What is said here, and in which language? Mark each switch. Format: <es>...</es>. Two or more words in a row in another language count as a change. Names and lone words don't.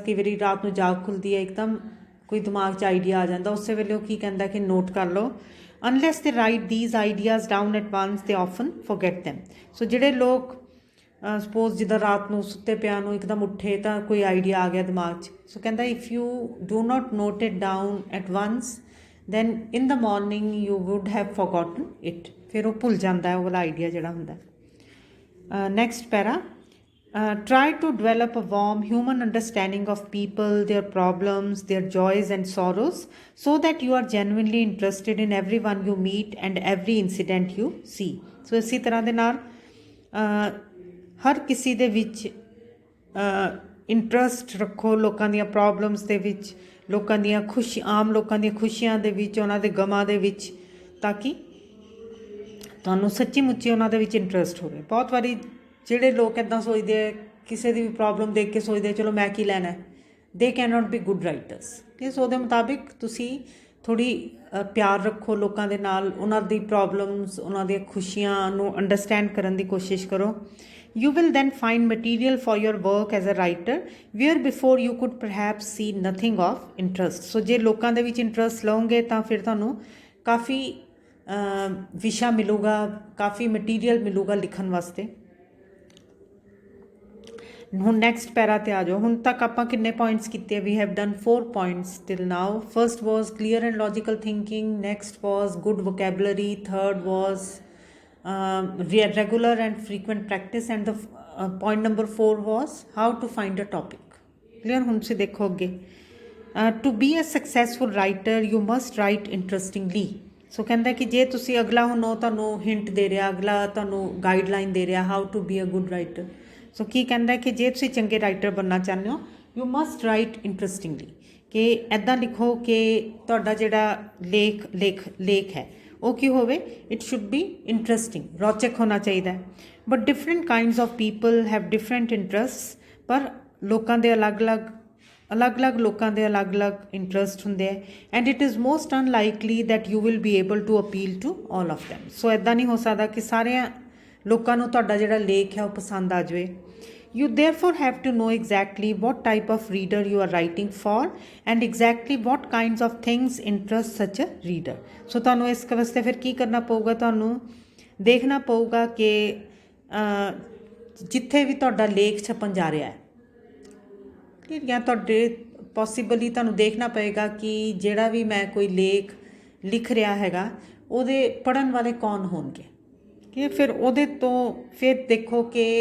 <pa>ਕਈ ਵਾਰੀ ਰਾਤ ਨੂੰ ਜਾਗ ਖੁੱਲ੍ਹਦੀ ਹੈ, ਇੱਕਦਮ ਕੋਈ ਦਿਮਾਗ 'ਚ ਆਈਡੀਆ ਆ ਜਾਂਦਾ, ਉਸੇ ਵੇਲੇ ਉਹ ਕੀ ਕਹਿੰਦਾ ਕਿ ਨੋਟ ਕਰ ਲਓ.</pa> <en>unless they write these ideas down at once they often forget them.</en> <pa>ਸੋ ਜਿਹੜੇ ਲੋਕ ਸਪੋਜ਼ ਜਿੱਦਾਂ ਰਾਤ ਨੂੰ ਸੁੱਤੇ ਪਿਆ ਨੂੰ ਇੱਕਦਮ ਉੱਠੇ ਤਾਂ ਕੋਈ ਆਈਡੀਆ ਆ ਗਿਆ ਦਿਮਾਗ 'ਚ, ਸੋ ਕਹਿੰਦਾ</pa> <en>if you do not note it down at once, then in the morning you would have forgotten it.</en> <pa>ਫਿਰ ਉਹ ਭੁੱਲ ਜਾਂਦਾ ਹੈ ਉਹ ਵਾਲਾ ਆਈਡੀਆ ਜਿਹੜਾ ਹੁੰਦਾ.</pa> <en>next para, try to develop a warm human understanding of people, their problems, their joys and sorrows, so that you are genuinely interested in everyone you meet and every incident you see.</en> <pa>ਸੋ ਇਸੇ ਤਰ੍ਹਾਂ ਦੇ ਨਾਲ ਹਰ ਕਿਸੇ ਦੇ ਵਿੱਚ ਇੰਟਰਸਟ ਰੱਖੋ, ਲੋਕਾਂ ਦੀਆਂ ਪ੍ਰੋਬਲਮਸ ਦੇ ਵਿੱਚ, ਲੋਕਾਂ ਦੀਆਂ ਆਮ ਲੋਕਾਂ ਦੀਆਂ ਖੁਸ਼ੀਆਂ ਦੇ ਵਿੱਚ, ਉਹਨਾਂ ਦੇ ਗਮਾਂ ਦੇ ਵਿੱਚ, ਤਾਂ ਕਿ ਤੁਹਾਨੂੰ ਸੱਚੀ ਮੁੱਚੀ ਉਹਨਾਂ ਦੇ ਵਿੱਚ ਇੰਟਰਸਟ ਹੋਵੇ. ਬਹੁਤ ਵਾਰੀ ਜਿਹੜੇ ਲੋਕ ਇੱਦਾਂ ਸੋਚਦੇ ਹੈ, ਕਿਸੇ ਦੀ ਵੀ ਪ੍ਰੋਬਲਮ ਦੇਖ ਕੇ ਸੋਚਦੇ ਚਲੋ ਮੈਂ ਕੀ ਲੈਣਾ,</pa> <en>they cannot be good writers.</en> <pa>ਠੀਕ, ਸੋ ਉਹਦੇ ਮੁਤਾਬਿਕ ਤੁਸੀਂ ਥੋੜ੍ਹੀ ਪਿਆਰ ਰੱਖੋ ਲੋਕਾਂ ਦੇ ਨਾਲ, ਉਹਨਾਂ ਦੀ ਪ੍ਰੋਬਲਮਸ, ਉਹਨਾਂ ਦੀਆਂ ਖੁਸ਼ੀਆਂ ਨੂੰ ਅੰਡਰਸਟੈਂਡ ਕਰਨ ਦੀ ਕੋਸ਼ਿਸ਼ ਕਰੋ.</pa> <en>You will then find material for your work as a writer where before you could perhaps see nothing of interest.</en> <pa>So ਜੇ ਲੋਕਾਂ ਦੇ ਵਿੱਚ ਇੰਟਰਸਟ ਲਓਗੇ ਤਾਂ ਫਿਰ ਤੁਹਾਨੂੰ ਕਾਫੀ ਵਿਸ਼ਾ ਮਿਲੂਗਾ, ਕਾਫੀ ਮਟੀਰੀਅਲ ਮਿਲੂਗਾ ਲਿਖਣ ਵਾਸਤੇ. ਹੁਣ</pa> <en>next para</en> <pa>'ਤੇ ਆ ਜਾਓ. ਹੁਣ ਤੱਕ ਆਪਾਂ ਕਿੰਨੇ ਪੁਆਇੰਟਸ ਕੀਤੇ?</pa> <en>we have done 4 points till now. First was clear and logical thinking, next was good vocabulary, third was regular and frequent practice, and the point number 4 was how to find a topic. Clear?</en> <pa>ਹੁਣ ਤੁਸੀਂ ਦੇਖੋ ਅੱਗੇ,</pa> <en>to be a successful writer you must write interestingly.</en> <pa>ਸੋ ਕਹਿੰਦਾ ਕਿ ਜੇ ਤੁਸੀਂ ਅਗਲਾ ਹੁਣ ਉਹ ਤੁਹਾਨੂੰ ਹਿੰਟ ਦੇ ਰਿਹਾ, ਅਗਲਾ ਤੁਹਾਨੂੰ ਗਾਈਡਲਾਈਨ ਦੇ ਰਿਹਾ</pa> <en>how to be a good writer.</en> <pa>ਸੋ ਕੀ ਕਹਿੰਦਾ ਕਿ ਜੇ ਤੁਸੀਂ ਚੰਗੇ ਰਾਈਟਰ ਬਣਨਾ ਚਾਹੁੰਦੇ ਹੋ</pa> <en>you must write interestingly,</en> <pa>ਕਿ ਇੱਦਾਂ ਲਿਖੋ ਕਿ ਤੁਹਾਡਾ ਜਿਹੜਾ ਲੇਖ ਹੈ ਉਹ ਕੀ ਹੋਵੇ,</pa> <en>it should be interesting,</en> <pa>ਰੌਚਕ ਹੋਣਾ ਚਾਹੀਦਾ ਹੈ।</pa> <en>but different kinds of people have different interests,</en> <pa>ਪਰ ਲੋਕਾਂ ਦੇ ਅਲੱਗ-ਅਲੱਗ ਲੋਕਾਂ ਦੇ ਅਲੱਗ-ਅਲੱਗ ਇੰਟਰਸਟ ਹੁੰਦੇ ਹੈ,</pa> <en>and it is most unlikely that you will be able to appeal to all of them.</en> <pa>ਸੋ ਇੱਦਾਂ ਨਹੀਂ ਹੋ ਸਕਦਾ ਕਿ ਸਾਰਿਆਂ ਲੋਕਾਂ ਨੂੰ ਤੁਹਾਡਾ ਜਿਹੜਾ ਲੇਖ ਹੈ ਉਹ ਪਸੰਦ ਆ ਜਾਵੇ।</pa> <en>You therefore have to know exactly what type of reader you are writing for and exactly what kinds of things interest such a reader.</en> <pa>So ਤੁਹਾਨੂੰ ਇਸ ਵਾਸਤੇ ਫਿਰ ਕੀ ਕਰਨਾ ਪਊਗਾ, ਤੁਹਾਨੂੰ ਦੇਖਣਾ ਪਊਗਾ ਕਿ ਜਿੱਥੇ ਵੀ ਤੁਹਾਡਾ ਲੇਖ ਛਪਣ ਜਾ ਰਿਹਾ ਹੈ, ਠੀਕ ਹੈ, ਤੁਹਾਡੇ ਪੋਸੀਬਲੀ ਤੁਹਾਨੂੰ ਦੇਖਣਾ ਪਏਗਾ ਕਿ ਜਿਹੜਾ ਵੀ ਮੈਂ ਕੋਈ ਲੇਖ ਲਿਖ ਰਿਹਾ ਹੈਗਾ ਉਹਦੇ ਪੜ੍ਹਨ ਵਾਲੇ ਕੌਣ ਹੋਣਗੇ, ਕਿ ਫਿਰ ਉਹਦੇ ਤੋਂ ਫਿਰ ਦੇਖੋ ਕਿ</pa>